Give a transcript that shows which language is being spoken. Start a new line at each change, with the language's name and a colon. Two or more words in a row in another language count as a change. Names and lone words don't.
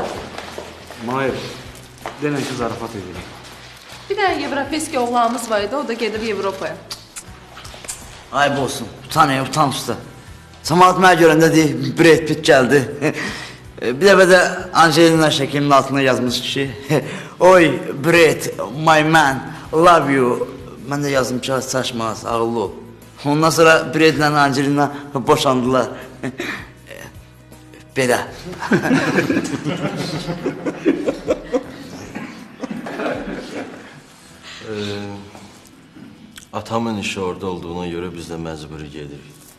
Azerbaijani: Mahir, denən ki zarafat edirəm. Bir dənə Yevropeski oğlanımız var idi, o da gedir Avropaya. Ayıb olsun, utan usta. Samahat mənə görəndə deyir, Brad Pitt gəldi. Bir dəfə də Angelina şəklinin altına yazmış ki, oy Brad,
English: my man, love you.
Azerbaijani: Mən də yazdım ki, saçmaz, ağıllı ol. Ondan sonra Brad'lə Angelina boşandılar. Belə. Atamın işi orada olduğuna göre biz de məcburi gedirik.